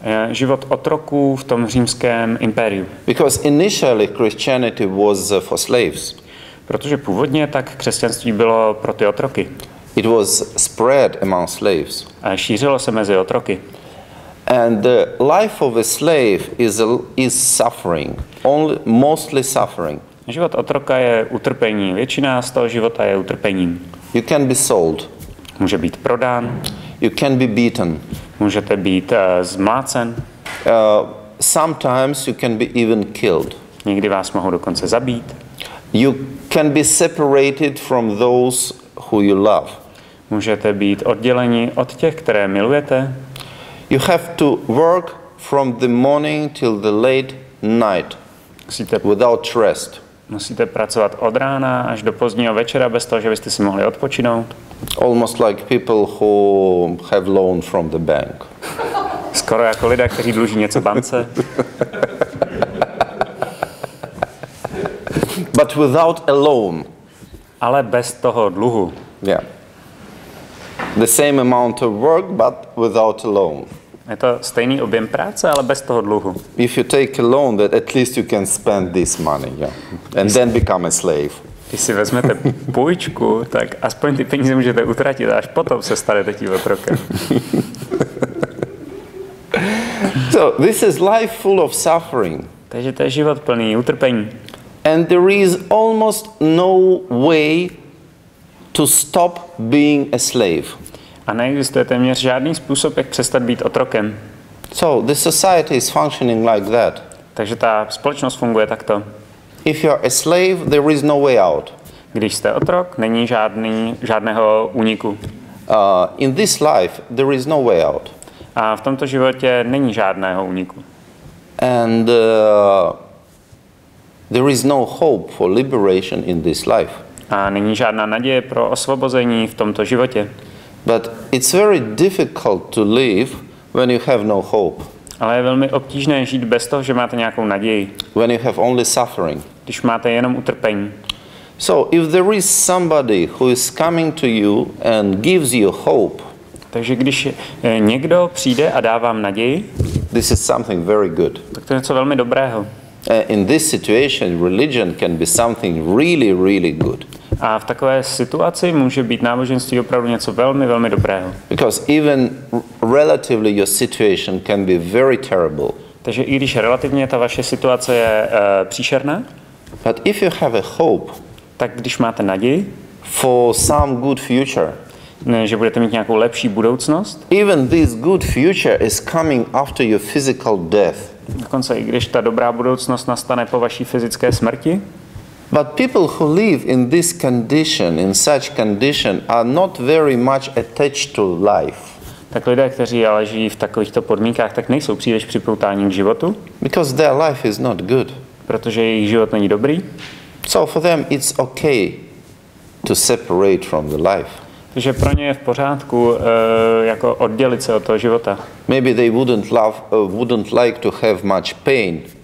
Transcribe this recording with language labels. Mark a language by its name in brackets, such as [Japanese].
[Czech] Život otroků v tom římském impériu. [English] Because initially Christianity was for slaves. [Czech] Protože původně tak křesťanství bylo pro ty otroky. [English] It was spread among slaves. [Czech] A šířilo se mezi otroky. [English] And the life of a slave is suffering, mostly suffering. [Czech] Život otroka je utrpení. Většina z toho života je utrpením. [English] You can be sold. [Czech] Může být prodán. [English] You can be beaten. [Czech] Můžete být zmlácen. [English] Sometimes you can be even killed. [Czech] Někdy vás mohou dokonce zabít. [English] You can be separated from those who you love. [Czech] Můžete být odděleni od těch, které milujete. [English] You have to work from the morning till the late night without rest. [Czech] Musíte pracovat od rána až do pozdního večera bez toho, že byste si mohli odpočinout. [English] Almost like people who have loan from the bank. [Czech] Skoro jako lidé, kteří dluží něco bance. [English] But without a loan. [Czech] Ale bez toho dluhu. [English] Yeah. The same amount of work, but without a loan. [Czech] Je to stejný objem práce, ale bez toho dluhu. [English] If you take a loan, that at least you can spend this money, yeah, and then become a slave. [Czech] Když si vezmete půjčku, tak aspoň ty peníze můžete utratit a až potom se stanete tím otrokem. [English] So this is life full of suffering. [Czech] Takže to je život plný utrpení. [English] And there is almost no way to stop being a slave. [Czech] A neexistuje téměř žádný způsob, jak přestat být otrokem. [English] So the society is functioning like that. [Czech] Takže ta společnost funguje takto. [English] If you are a slave, there is no way out. [Czech] Když jste otrok, není žádného úniku. [English] In this life, there is no way out. [Czech] A v tomto životě není žádného úniku. [English] And there is no hope for liberation in this life. [Czech] A není žádná naděje pro osvobození v tomto životě. [English] But it's very difficult to live when you have no hope. [Czech] Ale je velmi obtížné žít bez toho, že máte nějakou naději. [English] When you have only suffering. [Czech] Když máte jenom utrpení. [English] So if there is somebody who is coming to you and gives you hope. [Czech] Takže když někdo přijde a dá vám naději, [English] this is something very good. [Czech] Tak to je něco velmi dobrého. [English] In this situation, religion can be something really, really good. [Czech] A v takové situaci může být náboženství opravdu něco velmi, velmi dobrého. [English] Because even relatively your situation can be very terrible. [Czech] Takže i když relativně ta vaše situace je příšerná, [English] but if you have a hope, [Czech] tak když máte naději [English] for some good future, [Czech] že budete mít nějakou lepší budoucnost, [English] even this good future is coming after your physical death. [Czech] Dokonce i když ta dobrá budoucnost nastane po vaší fyzické smrti. [English] But people who live in this condition, in such condition, are not very much attached to life. [Czech] Tak lidé, kteří ale žijí v takovýchto podmínkách, tak nejsou příliš připoutáni k životu. [English] Because their life is not good. [Czech] Protože jejich život není dobrý. [English] So for them it's okay to separate from the life. [Czech] Takže pro ně je v pořádku jako oddělit se od toho života. [English] Maybe they wouldn't like to have much pain.